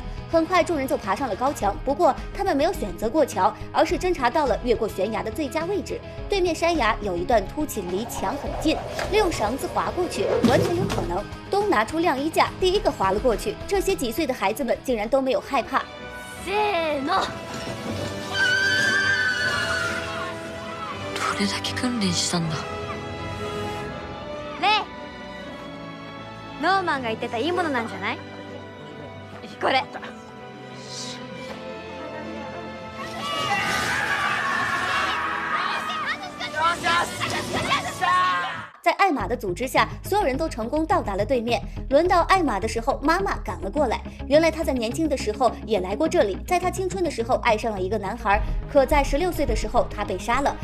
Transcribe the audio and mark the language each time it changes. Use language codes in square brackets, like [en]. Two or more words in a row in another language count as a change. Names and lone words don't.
[zh] 很快，众人就爬上了高墙，不过他们没有选择过桥，而是侦查到了越过悬崖的最佳位置。对面山崖有一段凸起，离墙很近，利用绳子滑过去完全有可能。东拿出晾衣架，第一个滑了过去。这些几岁的孩子们竟然都没有害怕。 [ja] せーの。どれだけ訓練したんだ。レイ、ノーマンが言ってたいいものなんじゃない？これ。 [zh] 在艾玛的组织下，所有人都成功到达了对面。轮到艾玛的时候，妈妈赶了过来。原来她在年轻的时候也来过这里，在她青春的时候爱上了一个男孩，可在16岁的时候她被杀了。